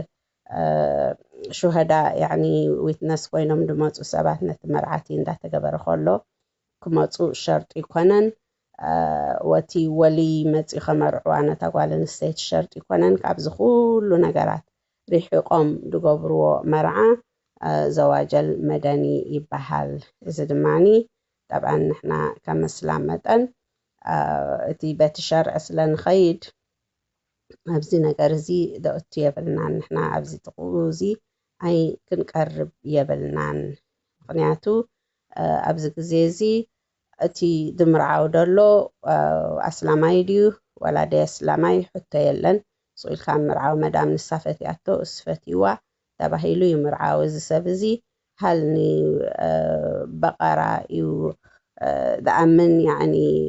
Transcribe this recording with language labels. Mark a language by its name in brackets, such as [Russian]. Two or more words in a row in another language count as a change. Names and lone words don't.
[Tigrinya] ሹሃዳ يعني ዊትነስ ኮይኖም ድመፁ ሰባት ነቲ መርዓቲ እንዳተገበረ ከሎ ክመፁ ሸርጢ ይኮነን ወቲ ወሊ መፂ ከመርዕዋ ነታ ጓል ኣንስተይቲ ሸርጢ ይኮነን ካብዚ ኩሉ ነገራት ሪሒቆም ዝገብርዎ መርዓ ዘዋጀል መደኒ ይበሃል እዚ ድማኒ [Arabic] طبعا نحنا [Tigrinya] كمسلم መጠን እቲ በቲ ሸርዕ ስለንኸይድ ኣብዚ ነገር እዚ ደእቱ የብልናን ንሕና ኣብዚ ጥቕኡ እዚ ኣይ ክንቀርብ የብልናን ምክንያቱ ኣብዚ ግዜ እዚ እቲ ድምርዓው ደሎ ኣስላማይ ድዩ ወላ ደስላማይ ሕቶ የለን ስኢልካ ምርዓው መዳም ንሳፈትያቶ እስፈትይዋ ተባሂሉ ይምርዓው እዚ ሰብ እዚ ሃልኒ በቀራ እዩ ደኣምን يعني